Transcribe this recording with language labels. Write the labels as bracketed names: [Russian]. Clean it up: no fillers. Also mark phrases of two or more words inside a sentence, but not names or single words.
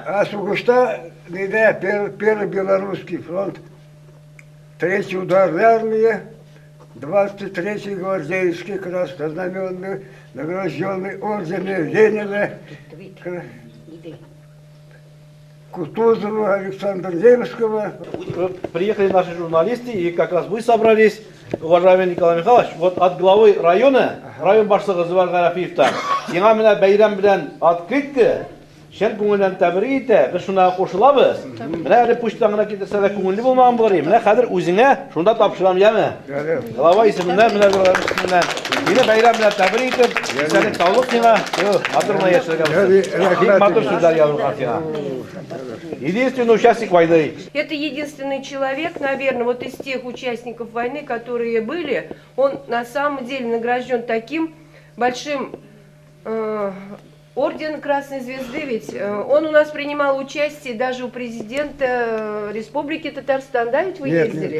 [Russian] А [Tatar] Сугушта, диде, [Russian] первый белорусский фронт, 3-й ударная армия, 23-й гвардейский краснознаменный, награжденный орденом Ленина, Кутузова, Александра Невского. Вот приехали наши журналисты, и как раз вы собрались, уважаемый Николай Михайлович, вот от главы района, [Tatar] район башлыгы Зубар Гарафиевтан, сиңа менә бәйрәм белән открытка, шән күңелдән тәбрик итә, без шуңа кушылабыз. Менә әле почтаң гына китерсә дә күңелле булмаган булыр. Менә хәзер үзеңә шунда тапшырам, яме? Глава исеменнән менә исеменнән. Сине бәйрәм белән тәбрик итеп, сәлам саулык сиңа. Атырма яшәргә. Бик матур сүзләр язылган сиңа. [Russian] Единственный участник войны. Это единственный человек, наверное, вот из тех участников войны, которые были, он на самом деле награжден таким большим орден Красной Звезды, ведь он у нас принимал участие даже у президента Республики Татарстан, да, ведь вы ездили?